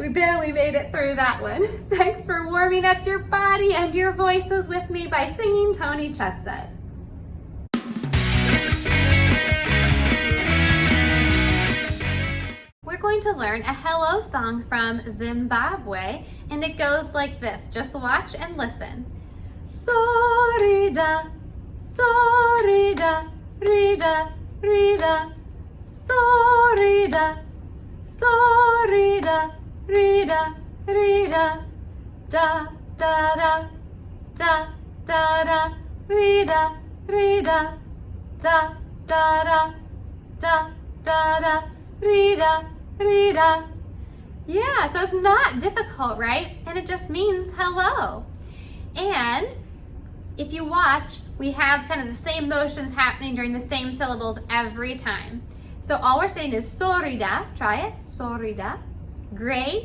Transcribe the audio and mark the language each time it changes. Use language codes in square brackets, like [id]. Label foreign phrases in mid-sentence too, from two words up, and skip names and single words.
[en] We barely made it through that one. Thanks for warming up your body and your voices with me by singing Tony Chestnut. we're going to learn a hello song from Zimbabwe, and it goes like this. Just watch and listen. [sn] Sorida, sorida, rida, rida, sorida, sorida, rida, rida, da, da, da, da, da, da, rida, rida, da, da, da, da, da, da, rida, rida. [en] Yeah, so it's not difficult, right? And it just means hello. And if you watch, we have kind of the same motions happening during the same syllables every time. So all we're saying is sorida. Try it. Sorida. Great.